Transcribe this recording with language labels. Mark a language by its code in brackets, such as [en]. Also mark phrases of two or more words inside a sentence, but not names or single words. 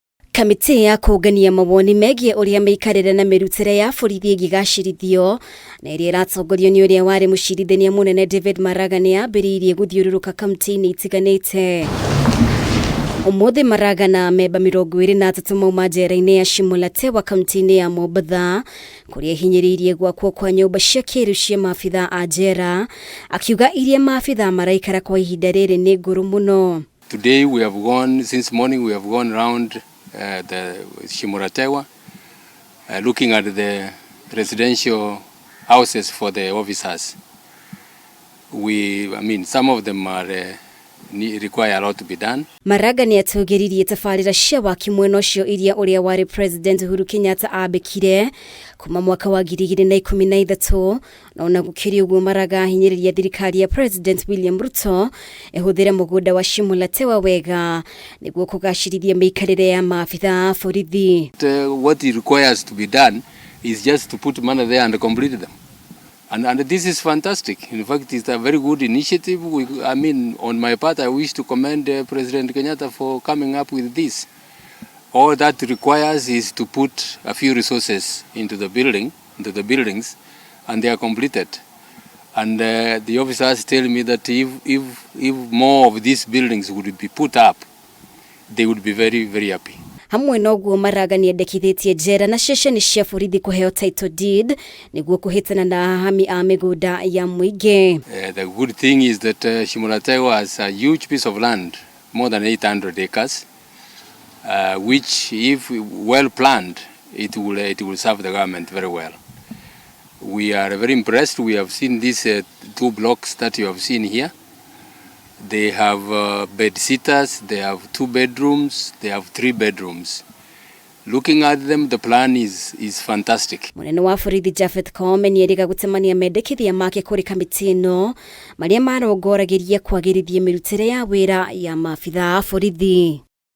[ki] Kamiti ya kungania mawoni megie uria Muikariri na mirutire ya borithi kugacirithio na iria iratongorio ni uria wari mucirithania munene David Maraga ni ambiriirie guthiururuka kaunti-ini itiganite. Umuthi Maraga na memba 23 mauma njera-ini ya Shimo La Tewa kaunti-ini ya maabithaa kuria hinyiriirie gwakwo kwa nyumba cia kiiriu cia maabithaa a njera, akiuga iria maabithaa maraikara kwa ihinda riri ni nguru muno. [en] Today we have gone, since morning we have gone around the Shimo La Tewa, looking at the residential houses for the officers. Some of them are require a lot to be done. [ki] Maraga ni atugiririe tafarira cia waki mwena ucio iria uria wari President Uhuru Kenyatta abekire kuma mwaka wa 2013 na ona gukiri uguo Maraga hinyiriria thirikari ya President William Ruto ehuthire mugunda wa Shimo La Tewa wega niguo kugacirithia miikarire ya maabithaa borithi. [en] What it requires to be done is just to put money there and complete them. And this is fantastic. In fact, it's a very good initiative. On my part, I wish to commend President Kenyatta for coming up with this. All that requires is to put a few resources into the buildings, and they are completed. And the officers tell me that if more of these buildings would be put up, they would be very, very happy. [ki] Hamwe na uguo Maraga niyendekithitie njera na ceceni cia borithi kuheo [en] title deed [ki] niguo kuhitana na ahami a migunda ya muingi. [en] The good thing is that Shimo La Tewa has a huge piece of land, more than 800 acres, which if well planned, it will serve the government very well. We are very impressed. We have seen these 2 blocks that you have seen here. They have bed sitters, they have 2 bedrooms, they have 3 bedrooms. Looking at them, the plan is fantastic. [ki] Munene wa borithi Japheth Koome ni eriga gutemania mendekithia make kuri kamiti ino maria marongoragiria kwagirithia mirutire ya wira ya maabithaa borithi.